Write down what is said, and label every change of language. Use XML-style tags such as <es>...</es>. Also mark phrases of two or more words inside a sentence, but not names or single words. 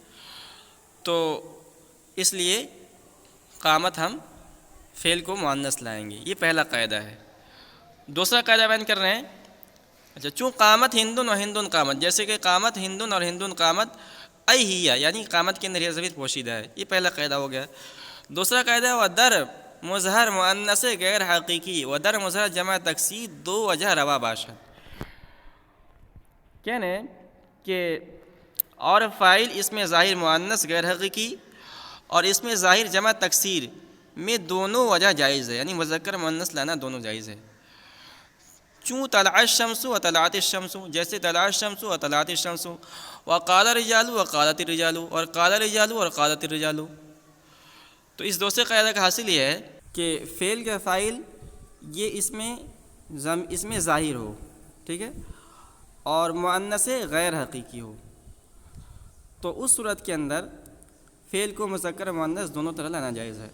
<ur>تو اس لیے قامت ہم فعل کو مؤنث لائیں گے، یہ پہلا قاعدہ ہے۔ دوسرا قاعدہ بیان کر رہے ہیں، اچھا، چوں</ur> <ar>قامت ہندن</ar> <ur>اور</ur> <ar>ہندن قامت،</ar> <ur>جیسے کہ</ur> <ar>قامت ہندن</ar> <ur>اور</ur> <ar>ہندن قامت ایہیا،</ar> <ur>یعنی قامت کے اندر یہ ضمیر پوشیدہ ہے، یہ پہلا قاعدہ ہو گیا۔ دوسرا قاعدہ ہے</ur> <fa>در مظہر مؤنث غیر حقیقی و در مظہر جمع تکسیر دو وجہ روا باشد،</fa> <ur>کہنے کہ اور فاعل اس میں ظاہر مؤنث غیر حقیقی اور اس میں ظاہر جمع تکسیر میں دونوں وجہ جائز ہے، یعنی مذکر مؤنث لانا دونوں جائز ہے۔</ur> <ar>چوں طلع الشمس و طلعت الشمس، جیسے طلع الشمس و طلعت الشمس، وقال الرجال و قالت الرجال، اور قال الرجال اور قالت الرجال۔</ar> <ur>تو اس دوسرے قاعدہ کا حاصل یہ ہے کہ فعل کا فاعل یہ اس میں ظاہر ہو، ٹھیک ہے، اور مؤنث غیر حقیقی ہو، تو اس صورت کے اندر فعل کو مذکر مؤنث دونوں طرح لانا جائز ہے۔</ur>